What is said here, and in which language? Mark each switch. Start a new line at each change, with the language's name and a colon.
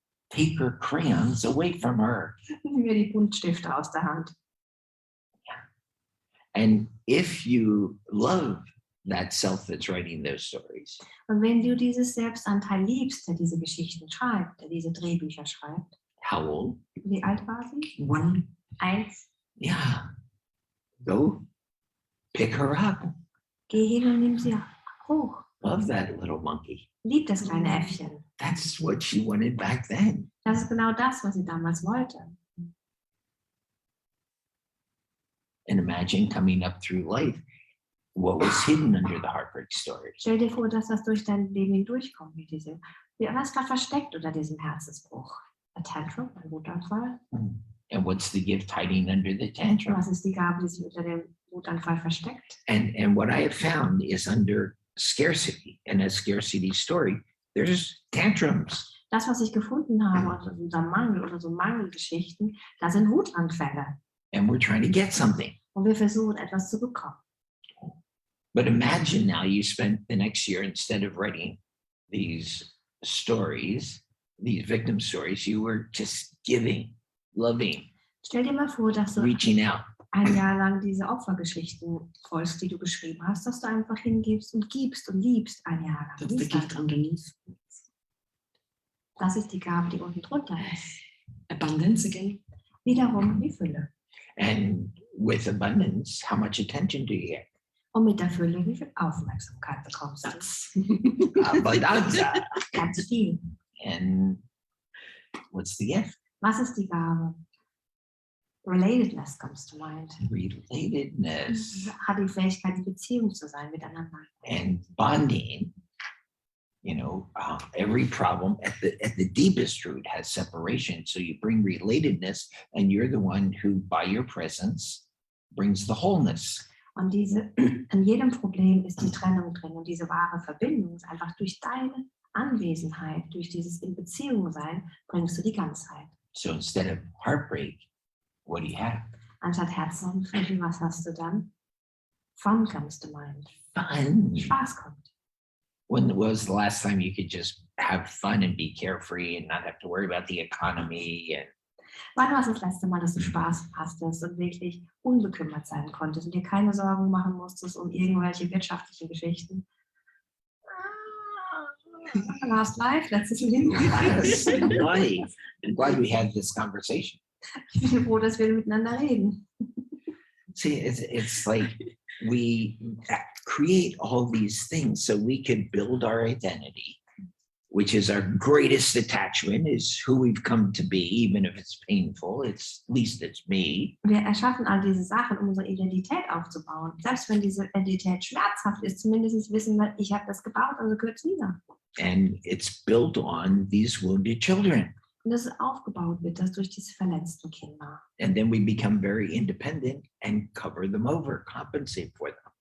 English: Take her crayons away from her.
German: Nimm mir die Buntstifte aus der Hand.
English: And if you love that self that's writing those stories,
German: Und wenn du dieses Selbstanteil liebst, der diese Geschichten schreibt, der diese Drehbücher schreibt,
English: how old?
German: wie alt war sie?
English: 1.
German: 1.
English: Yeah. Go pick her up.
German: Geh hin und nimm sie hoch.
English: Love that little monkey.
German: Lieb das kleine Äffchen.
English: That's what she wanted back then.
German: Das ist genau das, was sie damals wollte.
English: And imagine coming up through life, what was hidden under the heartbreak stories.
German: Stell dir vor, dass das durch dein Leben hindurchkommt. Was war versteckt unter diesem Herzensbruch?
English: A tantrum,
German: ein Wutanfall.
English: And what's the gift hiding under the tantrum?
German: Was ist die Gabe, die sich unter dem Wutanfall versteckt?
English: And what I have found is under scarcity and a scarcity story, there's tantrums.
German: Das, was ich gefunden habe, also unser Mangel oder so Mangelgeschichten, da sind Wutanfälle.
English: And we're trying to get something.
German: Und wir versuchen, etwas zu bekommen.
English: But imagine now you spent the next year, instead of writing these stories, these victim stories, you were just giving, loving,
German: Stell dir mal vor, dass du
English: reaching out.
German: ein Jahr lang diese Opfergeschichten folgst, die du geschrieben hast, dass du einfach hingibst und gibst und liebst ein Jahr lang.
English: That's the gift underneath.
German: Das ist die Gabe, die unten drunter ist.
English: Abundance again.
German: Wiederum die Fülle.
English: And with abundance, how much attention do you get?
German: Und mit der Fülle, wie viel Aufmerksamkeit bekommst du?
English: That's Abundanza.
German: Ganz viel.
English: And what's the gift?
German: Was ist die Gabe?
English: Relatedness comes to mind. Relatedness
German: Hat die Fähigkeit, in Beziehung zu sein miteinander.
English: and bonding. Every problem at the deepest root has separation. So you bring relatedness, and you're the one who, by your presence, brings the wholeness.
German: Und an jedem Problem ist die Trennung drin. Und diese wahre Verbindung ist einfach durch deine Anwesenheit, durch dieses in Beziehung sein, bringst du die Ganzheit.
English: So instead of heartbreak, what do you have?
German: Anstatt Herzenanfälle, was hast du dann?
English: Fun comes to mind. Fun.
German: Spaß kommt.
English: When was the last time you could just have fun and be carefree and not have to worry about the economy? And
German: Wann war es das letzte Mal, dass du Spaß hattest und wirklich unbekümmert sein konntest und dir keine Sorgen machen musstest um irgendwelche wirtschaftlichen Geschichten?
English: Last life,
German: letztes Leben.
English: yes, life. I'm glad we had this conversation.
German: Ich bin froh, dass wir miteinander reden.
English: See, it's like we create all these things so we can build our identity, which is our greatest attachment, is who we've come to be, even if it's painful. At least it's me.
German: Wir erschaffen all diese Sachen, um unsere Identität aufzubauen. Selbst wenn diese Identität schmerzhaft ist, zumindest wissen wir, ich habe das gebaut, also gehört es mir.
English: And it's built on these wounded children.
German: Und das aufgebaut wird, das durch diese verletzten Kinder.
English: And then we become very independent and cover them over, compensate for them.